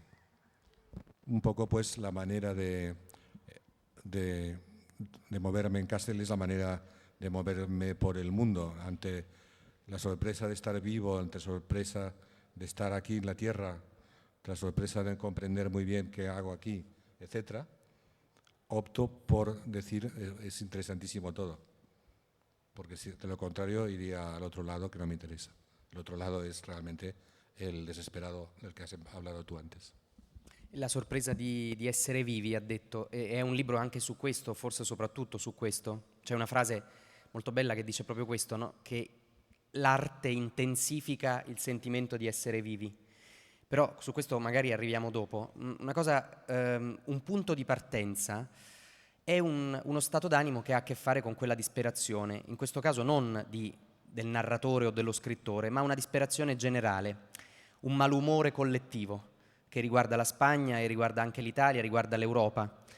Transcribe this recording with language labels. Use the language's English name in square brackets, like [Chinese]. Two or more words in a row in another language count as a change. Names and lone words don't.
[Spanish] Un poco pues la manera de moverme en Kassel es la manera de moverme por el mundo, ante la sorpresa de estar vivo, ante la sorpresa de estar aquí en la tierra, la sorpresa de comprender muy bien qué hago aquí, etc. Opto por decir, es interesantísimo todo, porque si de lo contrario iría al otro lado, que no me interesa. El otro lado es realmente el desesperado del [Italian] che hai parlato tu [Spanish] antes. [Italian] La sorpresa di essere vivi, ha detto, è un libro anche su questo, forse soprattutto su questo. C'è una frase molto bella che dice proprio questo, no? Che l'arte intensifica il sentimento di essere vivi. Però su questo magari arriviamo dopo. Una cosa, un punto di partenza è uno stato d'animo che ha a che fare con quella disperazione, in questo caso non del narratore o dello scrittore, ma una disperazione generale, un malumore collettivo che riguarda la Spagna e riguarda anche l'Italia, riguarda l'Europa.